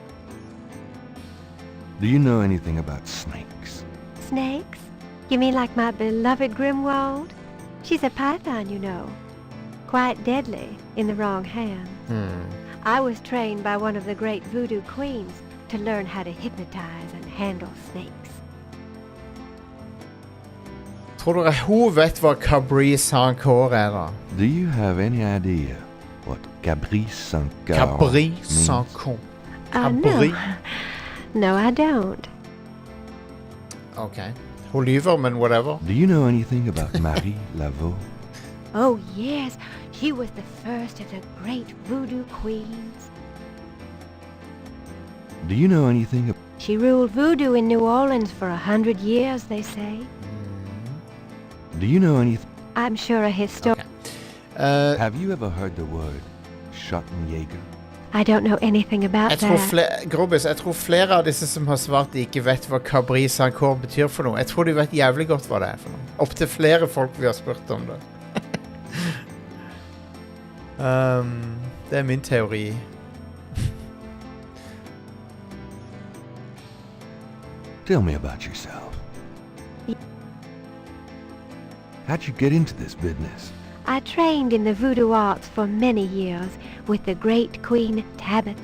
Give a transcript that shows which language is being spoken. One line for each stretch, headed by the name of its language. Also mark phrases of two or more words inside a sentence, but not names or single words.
English: Do you know anything about snakes? Snakes? You mean like my beloved Grimwald? She's a python, you know. Quite deadly in the wrong hands. I was trained by one of the great voodoo queens to learn how to hypnotize and handle snakes.
Norwegian: Tror dere hun vet hva Cabri Sankor er da?
English: Do you have any idea what Cabri Sankor Cabri means? Sankor. No. No, I don't.
Norwegian: Okay. Hun lyver, men whatever.
English: Do you know anything about Marie Laveau? Oh, yes. She was the first of the great voodoo queens. Do you know anything about... She ruled voodoo in New Orleans for 100 years, they say. Do you know anything... I'm sure a historian... Have you ever heard the word Schottenjäger? I don't know anything about that.
Norwegian: Grobis, jeg tror flere av disse som har svart de ikke vet hva Cabri Sankor betyr for noe. Jeg tror de vet jævlig godt hva det er for noe. Opp til flere folk vi har spurt om det. Det er min teori.
English: Tell me about yourself. How'd you get into this business? I trained in the voodoo arts for many years with the great Queen Tabitha.